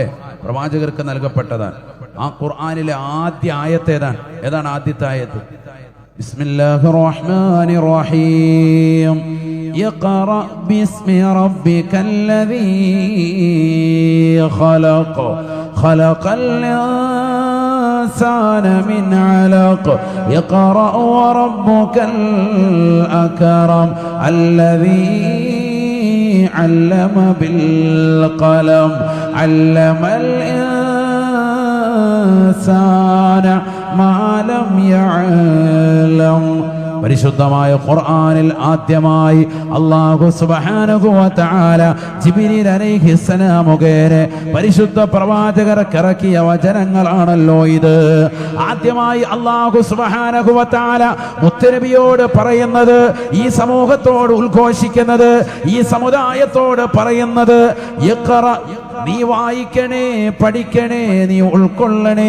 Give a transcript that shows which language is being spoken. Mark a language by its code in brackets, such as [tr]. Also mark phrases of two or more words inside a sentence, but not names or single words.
[ml] പ്രവാചകർക്ക് നൽകപ്പെട്ടതാണ്. ആ ഖുർആനിലെ ആദ്യ ആയത്ത് ഏതാണ് ആദ്യത്തെ ആയത്ത്? [ar] بسم الله الرحمن الرحيم. اقرأ باسم ربك الذي خلق الإنسان من علق اقرأ وربك الأكرم الذي علم بالقلم علم الإنسان ما لم يعلم. [ml] പരിശുദ്ധമായ ഖുർആനിൽ ആദ്യമായി [ar] الله سبحانه وتعالى [ml] ജിബ്രീൽ അലൈഹിസ്സലാം മുഖേന പരിശുദ്ധ പ്രവാചകർക്ക് ഇറക്കിയ വചനങ്ങളാണല്ലോ ഇത്. ആദ്യമായി [ar] الله سبحانه وتعالى [ml] മുത്തനബിയോട് പറയുന്നത്, ഈ സമൂഹത്തോട് ഉദ്ഘോഷിക്കുന്നത്, ഈ സമുദായത്തോട് പറയുന്നത്, ഇഖ്റ, നീ വായിക്കണേ, പഠിക്കണേ, നീ ഉൾക്കൊള്ളണേ.